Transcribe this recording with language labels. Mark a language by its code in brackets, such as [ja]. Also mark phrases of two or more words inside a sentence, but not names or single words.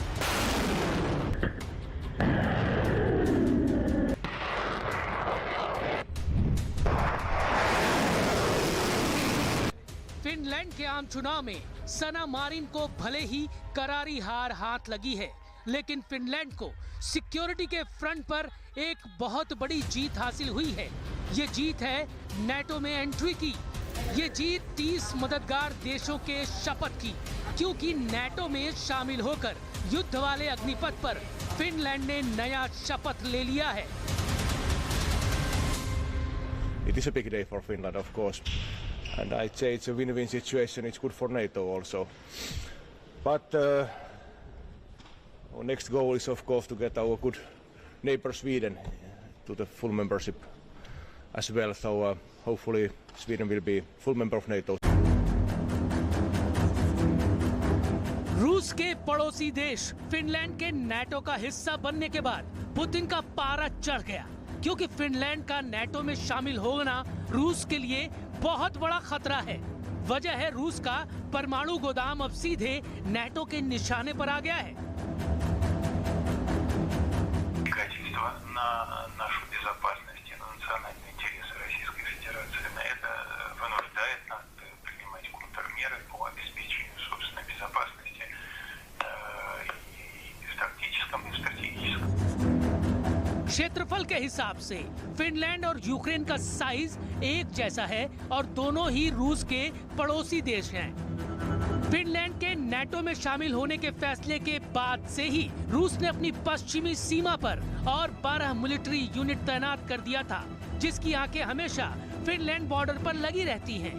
[hi] फिनलैंड के आम चुनाव में सना मारिन को भले ही करारी हार हाथ लगी है, लेकिन फिनलैंड को सिक्योरिटी के फ्रंट पर एक बहुत बड़ी जीत हासिल हुई है। ये जीत है नेटो में एंट्री की। ये जीत 30 मददगार देशों के शपथ की, क्योंकि नेटो में शामिल होकर युद्ध वाले अग्निपथ पर फिनलैंड ने नया शपथ ले लिया है। [en] It is a big day for Finland, of course, and I'd say it's a win-win situation. It's good for NATO also, but our next goal is, of course, to get our good neighbor Sweden to the full membership as well. So hopefully Sweden will be full member of NATO. [hi] रूस के पड़ोसी देश फिनलैंड के नेटो का हिस्सा बनने के बाद पुतिन का पारा चढ़ गया, क्योंकि फिनलैंड का नेटो में शामिल होना रूस के लिए बहुत बड़ा खतरा है। वजह है रूस का परमाणु गोदाम अब सीधे नेटो के निशाने पर आ गया है। [ru] На нашу безопасность и на национальные интересы Российской Федерации. На это вынуждает нас принимать контрмеры по обеспечению собственной безопасности и в тактическом, и в стратегическом. [hi] क्षेत्रफल क्षेत्रफल के हिसाब से फिनलैंड और यूक्रेन का साइज एक जैसा है और दोनों ही रूस के पड़ोसी देश हैं। फिनलैंड के नाटो में शामिल होने के फैसले के बाद से ही रूस ने अपनी पश्चिमी सीमा पर और 12 [en] military unit [hi] तैनात कर दिया था, जिसकी आंखें हमेशा फिनलैंड बॉर्डर पर लगी रहती हैं।